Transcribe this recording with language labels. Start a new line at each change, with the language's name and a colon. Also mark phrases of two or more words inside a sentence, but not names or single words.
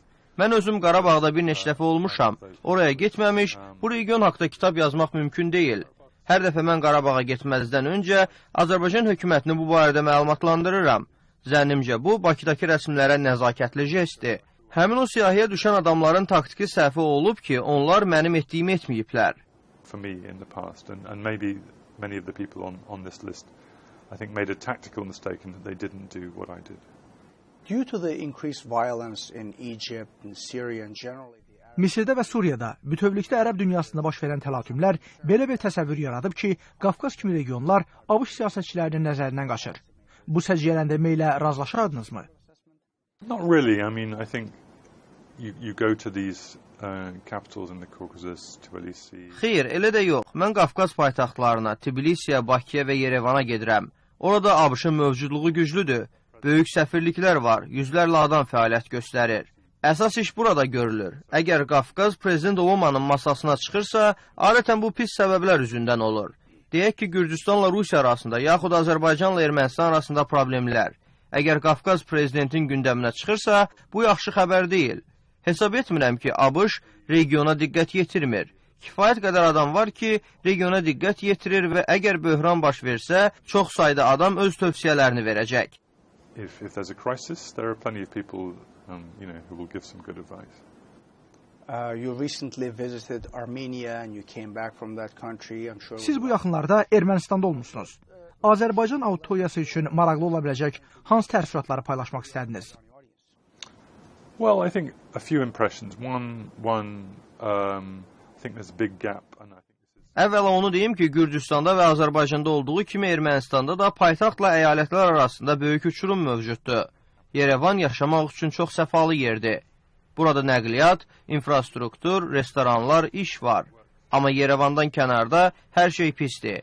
Azerbaijani: Mən özüm Qarabağda bir neçə dəfə olmuşam. Oraya getməmiş, bu region haqda kitab yazmaq mümkün deyil. Hər dəfə mən Qarabağa getməzdən öncə Azərbaycan hökumətini bu barədə məlumatlandırıram. Zənnimcə bu, Bakıdakı rəsmlərə nəzakətli jestdir. Həmin o siyahıya düşən adamların taktiki səhvi olub ki, onlar mənim etdiyimi etməyiblər.
English: For me in the past, and maybe many of the people on this list, I think made a tactical mistake in that they didn't do what I did. Due to the increased violence in Egypt and Syria and generally
Azerbaijani: Misirdə və Suriyada bütövlükdə ərəb dünyasında baş verən təlatümlər belə bir təsəvvür yaradıb ki, Qafqaz kimi regionlar ABŞ siyasətçilərinin nəzərindən qaçır. Bu səciyyələndirmə ilə razılaşardınızmı?
English: Not really. I mean, I think you go to these capitals in the Caucasus, Tbilisi.
Azerbaijani: Xeyr, elə də yox. Mən Qafqaz paytaxtlarına, Tbilisiyə, Bakıya və Yerevana gedirəm. Orada ABŞ-ın mövcudluğu güclüdür. Böyük səfirliklər var, yüzlərlə adam fəaliyyət göstərir. Əsas iş burada görülür. Əgər Qafqaz prezident Obamanın masasına çıxırsa, adətən bu pis səbəblər üzündən olur. Deyək ki, Gürcüstanla Rusiya arasında, yaxud Azərbaycanla Ermənistan arasında problemlər. Əgər Qafqaz prezidentin gündəminə çıxırsa, bu yaxşı xəbər deyil. Hesab etmirəm ki, ABŞ regiona diqqət yetirmir. Kifayət qədər adam var ki, regiona diqqət yetirir və əgər böhran baş versə, çox sayda adam öz tövsiyələrini verəcək.
English: If there's a crisis, there are plenty of people, who will give some good advice. You recently visited Armenia and you came back from that country. I'm sure.
Azerbaijani: Siz bu yaxınlarda Ermənistanda olmusunuz. Azərbaycan auditoriyası üçün maraqlı ola biləcək hansı təəssüratları paylaşmaq istədiniz?
English: Well, I think a few impressions. I think there's a big gap, and I think this is.
Azerbaijani: Əvvəla onu deyim ki, Gürcüstanda və Azərbaycanda olduğu kimi Ermənistanda da paytaxtla əyalətlər arasında böyük uçurum mövcuddur. Yerevan yaşamaq üçün çox səfalı yerdir. Burada nəqliyyat, infrastruktur, restoranlar, iş var. Amma Yerevandan kənarda hər şey pisdir.